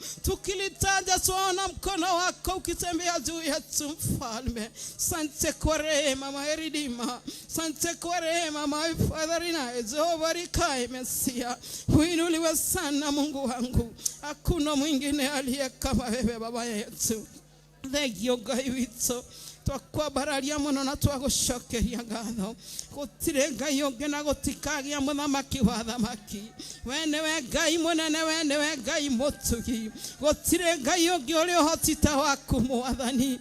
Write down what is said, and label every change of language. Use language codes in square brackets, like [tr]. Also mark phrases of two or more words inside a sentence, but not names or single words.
[sw] Tukilitaja tuona mkono wako ukitembea juu yetu Mfalme. Asante kwa rehema [en] my Redeemer. [sw] Asante kwa rehema [en] my Father [sw] inaye Jehova Rikai Mesia. Uinuliwe sana Mungu wangu. Hakuna mwingine aliye kama wewe Baba yetu. [ki] Thegio Ngai witũ twakwambararia mũno na twagũcokeria ngatho. Gũtirĩ Ngai ũngĩ na gũtikagĩa mũthamaki wa thamaki. We nĩwe Ngai mũnene, we nĩwe Ngai mũtugi. Gũtirĩ Ngai ũngĩ ũrĩ ũhoti ta waku Mwathani.